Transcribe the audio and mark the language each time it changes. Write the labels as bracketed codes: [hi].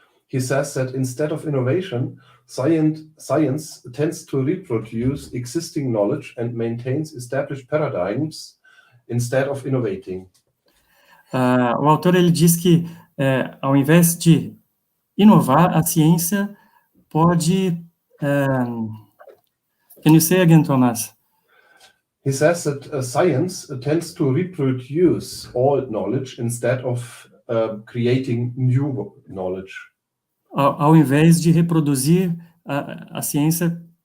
[en] He says that instead of innovation, science tends to reproduce existing knowledge and maintains established paradigms instead of innovating. [pt] O autor ele diz que, ao invés de inovar, a ciência pode... [en] Can you say again, Thomas? He says that science tends to reproduce old knowledge instead of creating new knowledge. [pt] Ao invés de reproduzir a ciência...